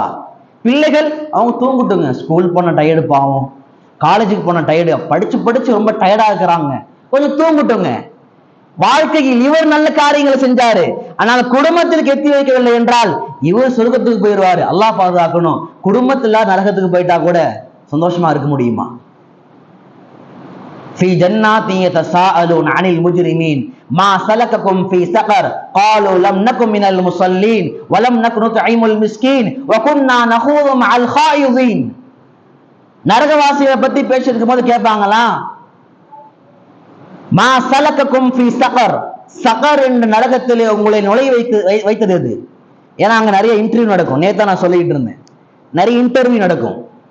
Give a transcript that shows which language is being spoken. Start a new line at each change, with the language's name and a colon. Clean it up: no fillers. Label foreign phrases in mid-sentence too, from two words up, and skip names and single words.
Tamil: பிள்ளைகள் அவங்க தூங்கிட்டுங்க, ஸ்கூல் போன டயர்டு, பாவம் காலேஜுக்கு போன டயர்டு, படிச்சு படிச்சு ரொம்ப டயர்டா இருக்கிறாங்க, கொஞ்சம் தூங்கிட்டுங்க. வாழ்க்கையில் இவர் நல்ல காரியங்களை செஞ்சாரு, ஆனால் குடும்பத்திற்கு எத்தி வைக்கவில்லை என்றால் இவர் சொர்க்கத்துக்கு போயிடுவாரு. அல்லாஹ் பாதுகாக்கணும். குடும்பத்துல நரகத்துக்கு போயிட்டா கூட சந்தோஷமா இருக்க முடியுமா?
Arabic: في جنات يتساءلون عن المجرمين ما سلككم في سقر قالوا لم نكن من المصلين ولم نكن نطعم المسكين وكنا نخوض مع الخائضين.
Tamil: நரகவாசிகளை பத்தி பேசிட்டு போது கேட்பாங்களா,
Arabic: ما سلككم في سقر,
Tamil: சகர் என்ற நரகத்திலே உங்களை நுழைய வைத்தது எது? ஏன்னா அங்க நிறைய இன்டர்வியூ நடக்கும். நேத்தா நான் சொல்லிட்டு இருந்தேன், நிறைய இன்டர்வியூ நடக்கும்.